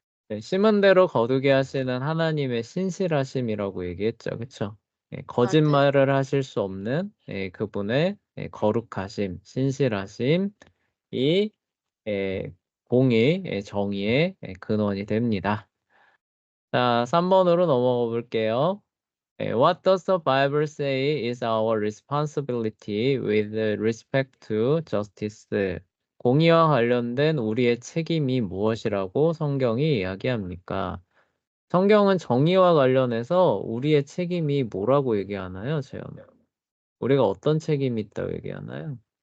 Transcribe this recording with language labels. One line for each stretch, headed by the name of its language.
Korean: 네, 심은 대로 거두게 하시는 하나님의 신실하심이라고 얘기했죠. 그쵸? 예, 거짓말을 하실 수 없는 그분의 거룩하심, 신실하심이 예, 공의, 정의의 근원이 됩니다. 자, 3번으로 넘어가 볼게요.
English: What does the Bible say is our responsibility with respect to justice?
Korean: 공의와 관련된 우리의 책임이 무엇이라고 성경이 이야기합니까? 성경은 정의와 관련해서 우리의 책임이 뭐라고 얘기하나요, 재현? 우리가 어떤 책임이 있다고 얘기하나요?